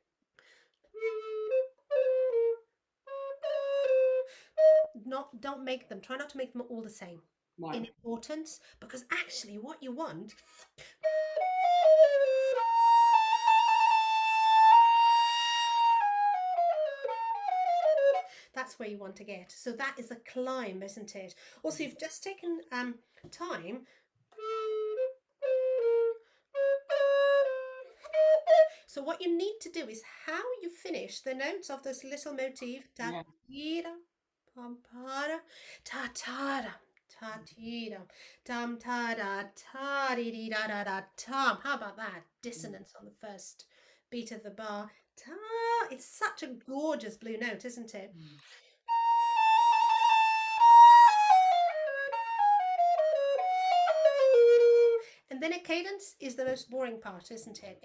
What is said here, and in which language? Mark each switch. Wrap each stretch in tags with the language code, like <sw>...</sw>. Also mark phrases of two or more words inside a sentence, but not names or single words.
<en>Don't make them, try not to make them all the same in importance, because actually what you want that's where you want to get. So that is a climb, isn't it? Also, you've just taken time. So what you need to do is how you finish the notes of this little motif. Ta tira, pam para, ta ta ta tira, tam ta da ta di da da da tam. How about that? Dissonance on the first beat of the bar. Ta. It's such a gorgeous blue note, isn't it? And then a cadence is the most boring part, isn't it?</en>